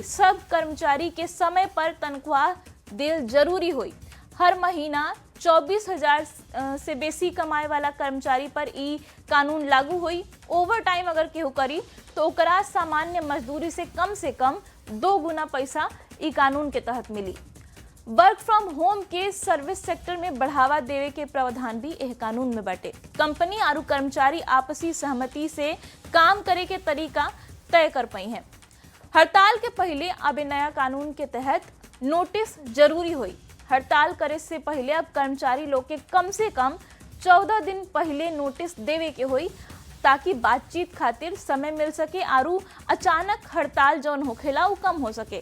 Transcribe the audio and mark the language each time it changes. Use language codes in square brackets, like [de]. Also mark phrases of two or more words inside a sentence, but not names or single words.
[bho] सब कर्मचारी के समय पर तनख्वाह देल जरूरी हुई। हर महीना 24,000 से बेसी कमाए वाला कर्मचारी पर ई कानून लागू हुई। ओवर टाइम अगर केहू करी तो ओकरा सामान्य मजदूरी से कम 2 गुना पैसा ई कानून के तहत मिली। [en] work from home [bho] के सर्विस सेक्टर में बढ़ावा देवे के प्रावधान भी यह कानून में बाटे। कंपनी और कर्मचारी आपसी सहमति से काम करे के तरीका तय कर पाई हैं। हड़ताल के पहले अब नया कानून के तहत नोटिस जरूरी हुई। हड़ताल करे से पहले अब कर्मचारी लोग के कम से कम 14 दिन पहले नोटिस देवे के हुई ताकि बातचीत खातिर समय मिल सके और अचानक हड़ताल जौन होखेला वो कम हो सके।